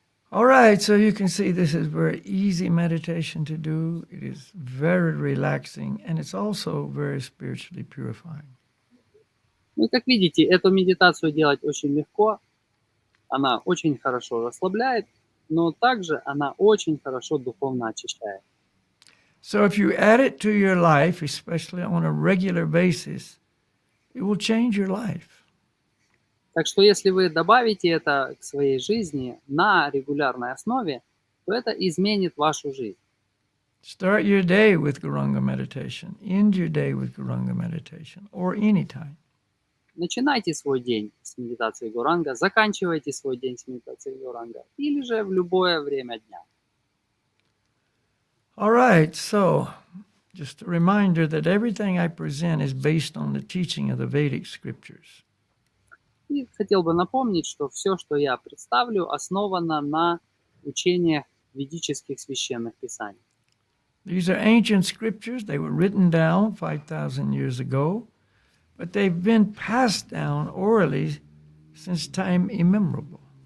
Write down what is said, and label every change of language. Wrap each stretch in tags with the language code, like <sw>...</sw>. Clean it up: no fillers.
<en>All right, so you can see this is very easy meditation to do. It is very relaxing, and it's also very spiritually purifying.</en> <ru>Ну, как видите, эту медитацию делать очень легко. Она очень хорошо расслабляет, но также она очень хорошо духовно очищает.</ru> <en>So if you add it to your life, especially on a regular basis, it will change your life.</en> <ru>Так что если вы добавите это к своей жизни на регулярной основе, то это изменит вашу жизнь.</ru> <en>Start your day with Goranga meditation. End your day with Goranga meditation, or anytime.</en> <ru>Начинайте свой день с медитации Горанга, заканчивайте свой день с медитацией Горанга, или же в любое время дня.</ru> <en>All right, so just a reminder that everything I present is based on the teaching of the Vedic scriptures.</en> <ru>И хотел бы напомнить, что все, что я представлю, основано на учениях ведических священных писаний.</ru> <en>These are ancient scriptures. They were written down 5,000 years ago, but they've been passed down orally since time immemorable.</en>